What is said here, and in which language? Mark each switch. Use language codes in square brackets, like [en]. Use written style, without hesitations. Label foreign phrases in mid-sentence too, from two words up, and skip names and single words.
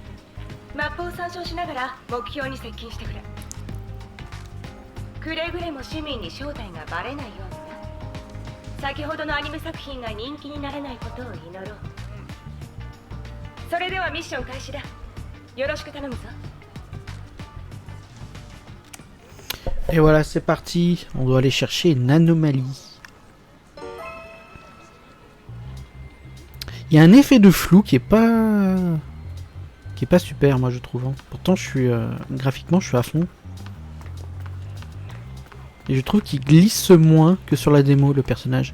[ja] マップを参照しながら目標に接近してくれ。くれぐれも市民に正体がバレないようにな。先ほどのアニメ作品が人気にならないことを祈ろう。それではミッション開始だ。よろしく頼むぞ。 [fr] Et voilà, c'est parti. On doit aller chercher une anomalie. Il y a un effet de flou qui est pas super, moi je trouve. Hein. Pourtant, je suis graphiquement, je suis à fond. Et je trouve qu'il glisse moins que sur la démo, le personnage.